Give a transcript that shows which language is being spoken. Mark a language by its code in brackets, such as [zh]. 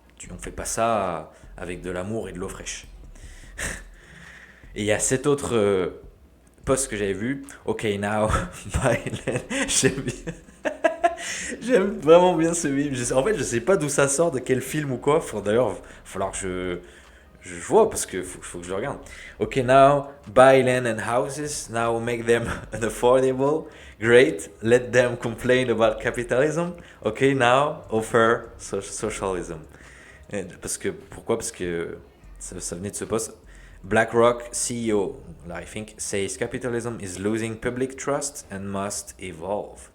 [fr] On ne fait pas ça avec de l'amour et de l'eau fraîche. Et il y a cet autre post que j'avais vu. [en] Ok, now, bye. [fr] J'aime bien. J'aime vraiment bien ce meme. En fait, je sais pas d'où ça sort, de quel film ou quoi. D'ailleurs, il va falloir que je vois parce que faut que je le regarde. [en] Ok, now buy land and houses. Now make them unaffordable. Great. Let them complain about capitalism. Ok, now offer socialism. [fr] Pourquoi? Parce que ça venait de ce poste. [en] BlackRock CEO, I think, says capitalism is losing public trust and must evolve.